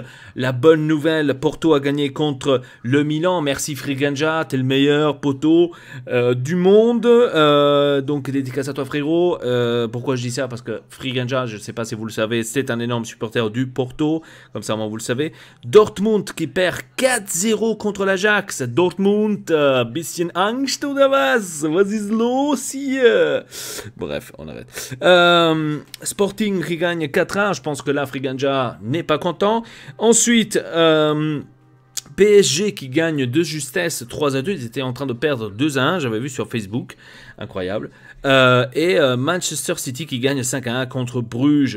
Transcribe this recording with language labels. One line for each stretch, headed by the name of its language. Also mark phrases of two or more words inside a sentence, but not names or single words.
French: La bonne nouvelle, Porto a gagné contre le Milan, merci Friganja, t'es le meilleur poteau du monde. Donc dédicace à toi frérot. Pourquoi je dis ça? Parce que Friganja, je ne sais pas si vous le savez, c'est un énorme supporter du Porto, comme ça vous le savez. Dortmund qui perd 4-0 contre l'Ajax.
German: Dortmund, bisschen Angst oder was? Was ist los hier?
French: Bref, on arrête. Sporting qui gagne 4-1. Je pense que là, Friganja n'est pas content. Ensuite, PSG qui gagne de justesse 3-2. Ils étaient en train de perdre 2-1. J'avais vu sur Facebook. Incroyable. Et Manchester City qui gagne 5-1 contre Bruges.